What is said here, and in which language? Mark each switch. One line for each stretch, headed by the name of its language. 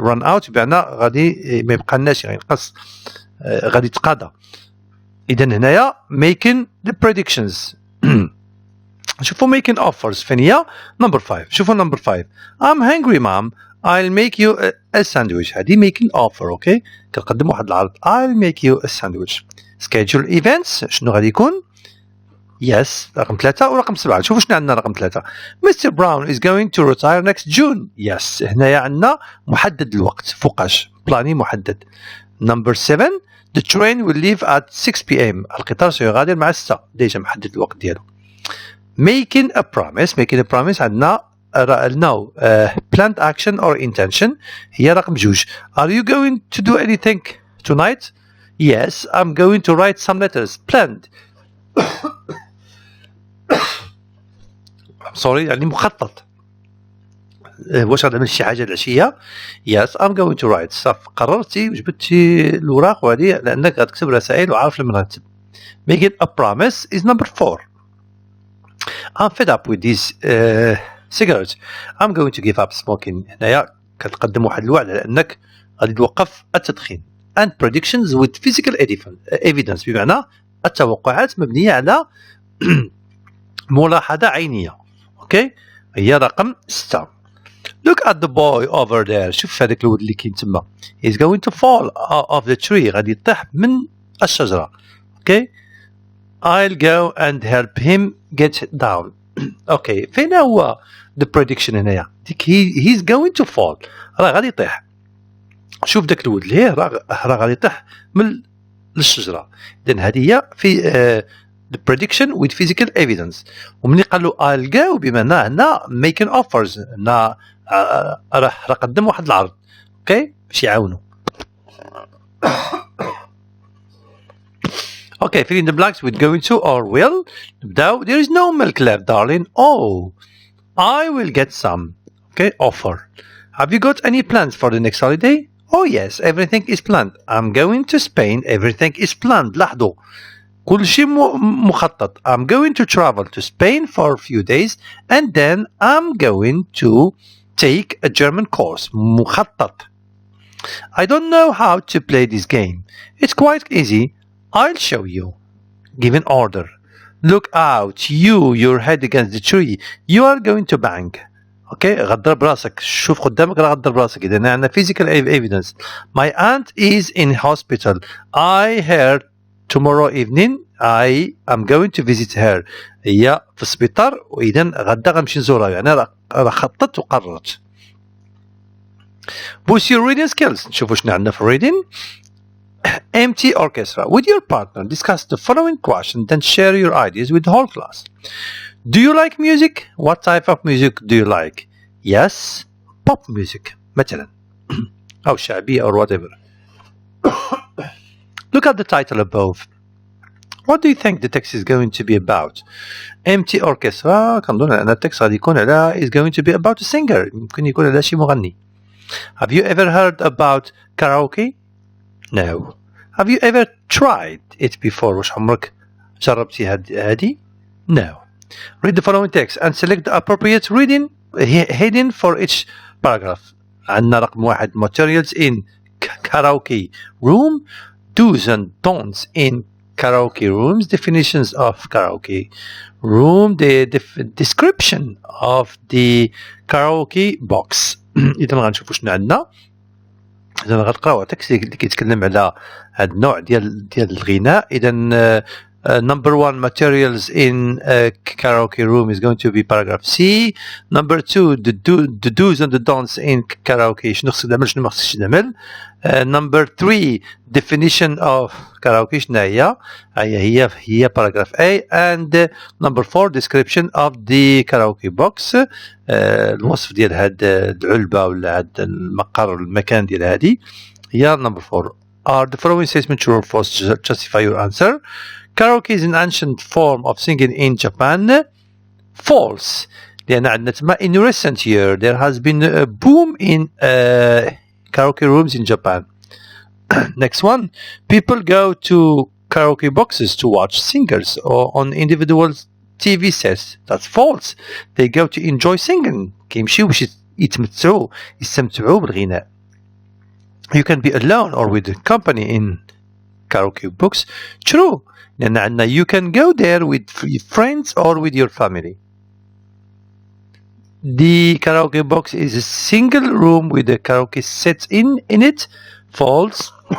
English: run out
Arabic: بمعنى غادي ما يبقى لناش ينقص غادي يتقاضى. إذا هنايا
English: making the predictions.
Arabic: شوفوا
English: making offers
Arabic: فين هي
English: number 5.
Arabic: شوفوا
English: number 5 I'm hungry mom I'll make you a sandwich.
Arabic: هذه
English: making offer.
Arabic: اوكي كنقدم واحد العرض
English: I'll make you a sandwich. schedule events
Arabic: شنو غادي يكون
English: yes
Arabic: رقم 3 ورقم 7. شوفوا شنو عندنا رقم 3
English: Mr Brown is going to retire next June. yes
Arabic: هنايا عندنا محدد الوقت فوقاش بلاني محدد.
English: number 7 the train will leave at 6 p.m.
Arabic: القطار سيغادر مع 6 ديجا محدد الوقت ديالو.
English: making a promise
Arabic: عندنا
English: no planned action or intention
Arabic: هي رقم 2.
English: are you going to do anything tonight? yes I'm going to write some letters. planned I'm sorry
Arabic: يعني مخطط. واش غنعمل شي حاجه العشيه
English: yes I'm going to write.
Arabic: صافي قررتي وجبتي الوراق وهذه لانك غتكتب رسائل وعارف لمن غتكتب.
English: making a promise is number 4. I'm fed up with these cigarettes. I'm going to give up smoking.
Arabic: هنايا كتقدم واحد الوعد على انك غادي توقف التدخين.
English: and predictions with physical evidence
Arabic: بمعنى التوقعات مبنيه على ملاحظه عينيه. اوكي هي رقم 6.
English: look at the boy over there.
Arabic: شوف هذاك الولد اللي كاين تما.
English: he's going to fall off the tree.
Arabic: غادي يطيح من الشجره.
English: Okay I'll go and help him get down.
Arabic: اوكي فين هو
English: the prediction
Arabic: هنايا
English: he's going to fall
Arabic: راه غادي يطيح. شوف داك الولد اللي راه غادي يطيح من الشجره. اذا هذه هي في
English: the prediction with physical evidence.
Arabic: ومني قال له
English: I'll go
Arabic: بمعنى هنا
English: making offers
Arabic: هنا راه قدم واحد العرض. اوكي باش يعاونو.
English: Okay, fill in the blanks with going to or will.
Arabic: نبداو.
English: There is no milk left, darling. Oh, I will get some. Okay, offer. Have you got any plans for the next holiday? Oh yes, everything is planned. I'm going to Spain. Everything is planned.
Arabic: لاحظوا كل شيء مخطط.
English: I'm going to travel to Spain for a few days and then I'm going to take a German course.
Arabic: مخطط.
English: I don't know how to play this game. It's quite easy. I'll show you. Give an order. Look out. Your head against the tree. You are going to bang.
Arabic: Okay, غدر براسك. شوف قدامك راه غدر براسك.
English: إذا عندنا physical evidence. My aunt is in hospital. I heard tomorrow evening I am going to visit her.
Arabic: هي في السبيطار وإذا غدا غنمشي نزورها. يعني راه خطط وقررت.
English: Boost your reading skills.
Arabic: نشوفوا شنو عندنا في reading.
English: Empty orchestra. With your partner, discuss the following question, then share your ideas with the whole class. Do you like music? What type of music do you like? Yes, pop music,
Arabic: مثلا. أو شعبية
English: or whatever. Look at the title above. What do you think the text is going to be about? Empty orchestra.
Arabic: كنظن أن التكست غادي يكون على
English: is going to be about a singer.
Arabic: يمكن يكون على شي مغني.
English: Have you ever heard about karaoke? No. Have you ever tried it before?
Arabic: واش عمرك جربتي هذه؟
English: No. Read the following text and select the appropriate reading heading for each paragraph.
Arabic: عندنا رقم 1
English: materials in karaoke room, do's and don'ts in karaoke rooms, definitions of karaoke room, the description of the karaoke box.
Arabic: إذا غنشوفوا شنو عندنا. إذا غنقراو تكست اللي كيتكلم على هذا النوع ديال الغناء.
English: إذا number 1 materials in karaoke room is going to be paragraph C. Number 2 the do's and the don'ts in karaoke.
Arabic: شنو خصك تعمل شنو ما خصكش تعمل.
English: Number 3 definition of karaoke
Arabic: شنو هي
English: paragraph A. And number 4 description of the karaoke box.
Arabic: الوصف ديال هاد العلبة ولا هاد المقر المكان ديال هادي هي
English: number 4. Are the following statements true or false? Justify your answer. Karaoke is an ancient form of singing in Japan. False.
Arabic: لأن عندنا تما
English: in recent year there has been a boom in karaoke rooms in Japan. Next one. People go to karaoke boxes to watch singers or on individual TV sets. That's false. They go to enjoy singing.
Arabic: كيمشيو باش يستمتعوا بالغناء.
English: You can be alone or with a company in karaoke books. True.
Arabic: لأن عندنا
English: you can go there with friends or with your family. The karaoke box is a single room with a karaoke set in it. False.